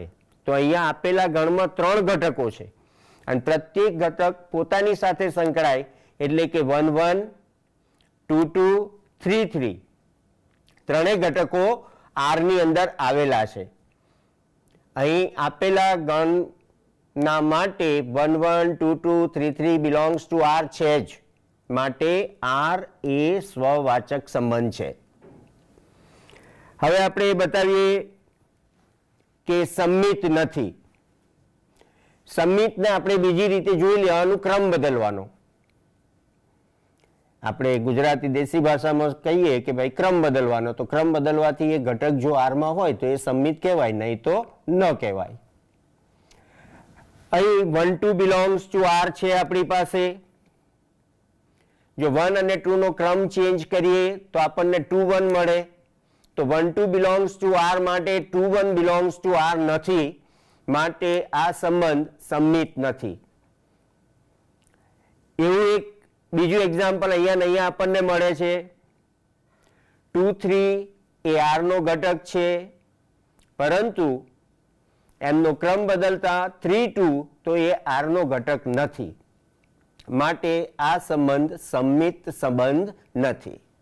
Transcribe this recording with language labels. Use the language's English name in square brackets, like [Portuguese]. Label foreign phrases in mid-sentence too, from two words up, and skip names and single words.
[Gujarati] તો અહીંયા આપેલા ગણમાં 3 ઘટકો છે અને પ્રત્યેક ઘટક પોતાની સાથે સંકળાય, એટલે કે 1 1 2 2 3 3 ત્રણેય ઘટકો R ની અંદર આવેલા છે. અહીં આપેલા ગણના માટે 1 1 2 2 3 3 [English] belongs to R [Gujarati] છે જ, માટે R એ સ્વવાચક સંબંધ છે. હવે આપણે બતાવીએ કે સંમિત નથી. સંમિતને આપણે બીજી રીતે જોઈ લેવાનું, ક્રમ બદલવાનો. આપણે ગુજરાતી દેશી ભાષામાં કહીએ કે ભાઈ ક્રમ બદલવાનો, તો ક્રમ બદલવાથી એ ઘટક જો R માં હોય તો એ સંમિત કહેવાય, નહીં તો ન કહેવાય. અહીં 1 2 [English] belongs to R [Gujarati] છે આપણી પાસે. જો 1 અને 2 નો ક્રમ ચેન્જ કરીએ તો આપણને 2 1 મળે. તો 1 2 [English] belongs to R [Gujarati] માટે 2 1 [English] belongs to R [Gujarati] નથી, માટે આ સંબંધ સંમિત નથી. એવું એક બીજું એક્ઝામ્પલ અહીંયા આપણને મળે છે. 2 3 એ R નો ઘટક છે, પરંતુ એમનો ક્રમ બદલતા 3 2 તો એ આર નો ઘટક નથી, માટે આ સંબંધ સંમિત સંબંધ નથી.